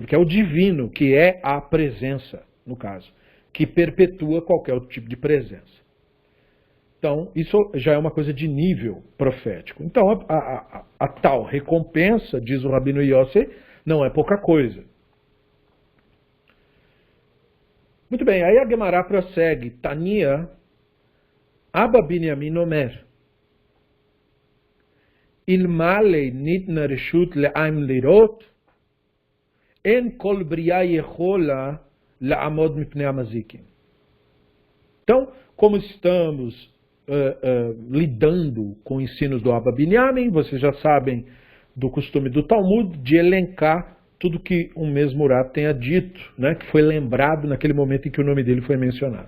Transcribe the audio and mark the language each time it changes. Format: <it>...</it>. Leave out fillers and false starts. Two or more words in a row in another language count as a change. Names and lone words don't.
<pt>Porque é o divino que é a presença, no caso, que perpetua qualquer outro tipo de presença. Então, isso já é uma coisa de nível profético. Então, a tal recompensa, diz o Rabino Yossi, não é pouca coisa. Muito bem, aí a Guemará prossegue.</pt> <he>תניא, אבא בנימין אומר, אילמלי ניתנה רשות לעין לראות, אין כל בריה יכולה לעמוד מפני המזיקין.</he> <pt>Então, como estamos lidando com o ensino do Abba Binyamin, vocês já sabem do costume do Talmud de elencar tudo que um mesmo Rat tenha dito, né, que foi lembrado naquele momento em que o nome dele foi mencionado.</pt>